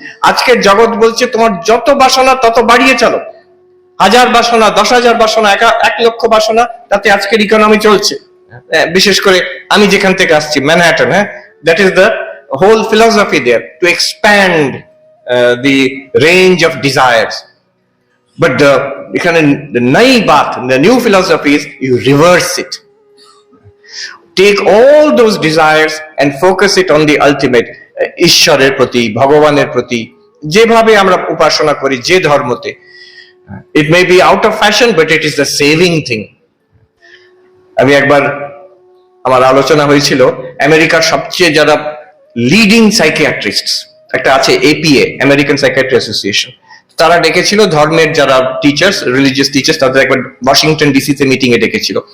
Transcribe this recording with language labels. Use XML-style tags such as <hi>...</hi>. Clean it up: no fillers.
<bn>আজকের জগৎ বলছে তোমার যত বাসনা তত বাড়িয়ে চলো, 1000 বাসনা, 10,000 বাসনা, 1 লক্ষ বাসনা, তাতে আজকের ইকোনমি চলছে। বিশেষ করে আমি যেখান থেকে আসছি,</bn> <en>Manhattan, that is the whole philosophy there, to expand the range of desires. But</en> <bn>এখানে নাই Baat,</bn> <en>the new philosophy is you reverse it. Take all those desires and focus it on the ultimate.</en> <bn>ঈশ্বরের প্রতি, ভগবানের প্রতি, যেভাবে আমরা উপাসনা করি, যে ধর্মতে,</bn> <en>it may be out of fashion but it is the saving thing.</en> <bn>আমি একবার, আমার আলোচনা হয়েছিল আমেরিকার সবচেয়ে যারা লিডিং সাইকিয়াট্রিস্ট, একটা আছে APA, আমেরিকান সাইকিয়াট্রি অ্যাসোসিয়েশন, তারা ডেকেছিল ধর্মের যারা টিচার্স, রিলিজিয়াস টিচার্স, তাদের একবার ওয়াশিংটন DC তে মিটিং এ ডেকেছিল।</bn>